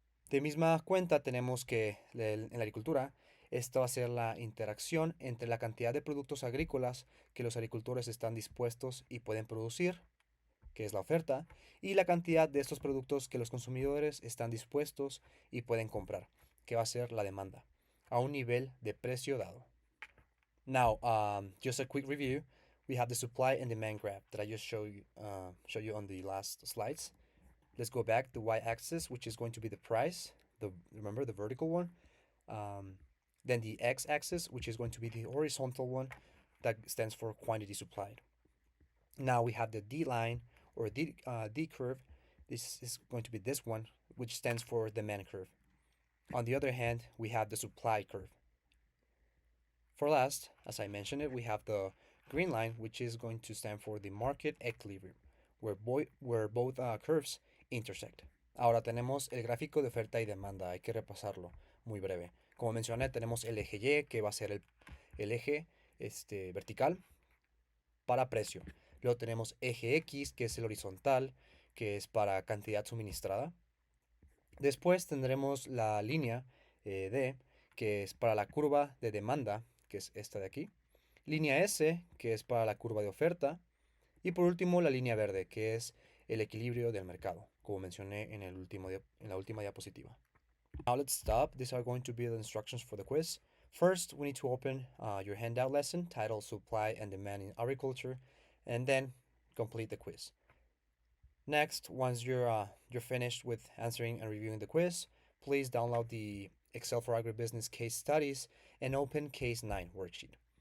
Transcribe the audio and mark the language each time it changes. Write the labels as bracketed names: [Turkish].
[Spanish] De misma cuenta tenemos que en la agricultura esta va a ser la interacción entre la cantidad de productos agrícolas que los agricultores están dispuestos y pueden producir, que es la oferta, y la cantidad de estos productos que los consumidores están dispuestos y pueden comprar, que va a ser la demanda, a un nivel de precio dado. [English] Now, just a quick review. We have the supply and demand graph that I just showed you on the last slides. Let's go back. The y-axis, which is going to be the price. Remember the vertical one. Then the x-axis, which is going to be the horizontal one, that stands for quantity supplied. Now we have the D line or D curve. This is going to be this one, which stands for demand curve. On the other hand, we have the supply curve. For last, as I mentioned it, we have the green line, which is going to stand for the market equilibrium, where both curves intersect. [Spanish] Ahora tenemos el gráfico de oferta y demanda, hay que repasarlo muy breve. Como mencioné, tenemos el eje Y, que va a ser el eje vertical para precio. Luego tenemos eje X, que es el horizontal, que es para cantidad suministrada. Después tendremos la línea D, que es para la curva de demanda, que es esta de aquí. Línea S, que es para la curva de oferta. Y por último, la línea verde, que es el equilibrio del mercado, como mencioné en la última diapositiva. [English] Now let's stop. These are going to be the instructions for the quiz. First, we need to open your handout lesson titled Supply and Demand in Agriculture, and then complete the quiz. Next, once you're finished with answering and reviewing the quiz, please download the Excel for Agribusiness case studies and open case 9 worksheet.